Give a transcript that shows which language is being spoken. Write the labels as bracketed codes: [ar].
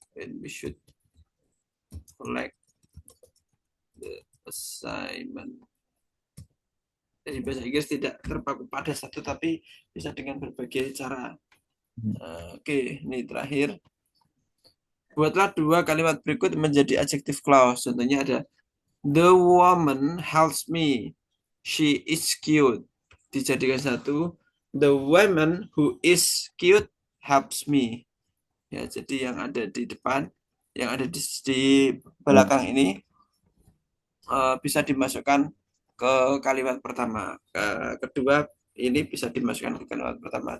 [en] When we should collect the assignment. [id] Jadi bahasa Inggris tidak terpaku pada satu tapi bisa dengan berbagai cara. Oke, ini terakhir. Buatlah dua kalimat berikut menjadi adjective clause. Contohnya ada [en] the woman helps me. She is cute. [id] Dijadikan satu. [en] The woman who is cute helps me. [id] Ya, jadi yang ada di depan, yang ada di belakang ini bisa dimasukkan ke kalimat pertama. Kedua ini bisa dimasukkan ke kalimat pertama.